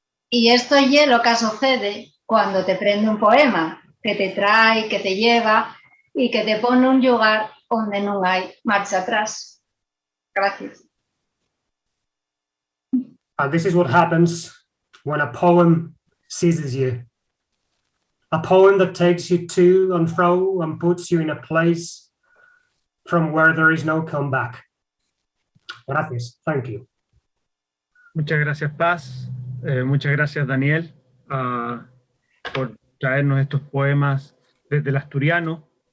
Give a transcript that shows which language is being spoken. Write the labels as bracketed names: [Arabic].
[Spanish] Y esto es lo que sucede cuando te prende un poema, que te trae, que te lleva y que te pone un lugar donde no hay marcha atrás. Gracias. [English] And this is what happens when a poem seizes you. A poem that takes you to and fro and puts you in a place from where there is no comeback. [Spanish] Gracias. [English] Thank you. [Spanish] Muchas gracias, Paz. Muchas gracias, Daniel, por traernos estos poemas desde el asturiano.